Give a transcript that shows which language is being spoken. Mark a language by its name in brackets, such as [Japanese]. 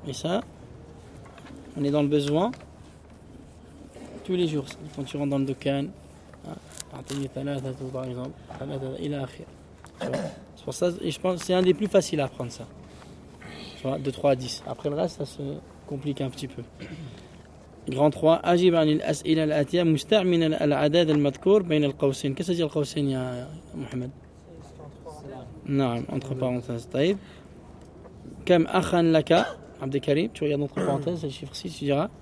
[French] Et ça, on est dans le besoin tous les jours. Quand tu rentres dans le dukan, [Arabic] عندي ثلاثة [French] par exemple. [Arabic] ثلاثة إلى آخر. [French] C'est pour ça, et je pense, c'est un des plus faciles à apprendre ça. Tu vois, 2, 3, 10. Après le reste, ça se complique un petit peu. Grand 3. [Arabic] أجب عن الأسئلة الآتية مستعمنا العدد المذكور بين القوسين. [French] Qu'est-ce que c'est le قوسين, ya Mohamed? C'est entre parenthèses. طيب. [Arabic] كم أخا لك عبد الكريم؟ [French] Tu regardes entre parenthèses, c'est le chiffre 6, tu diras.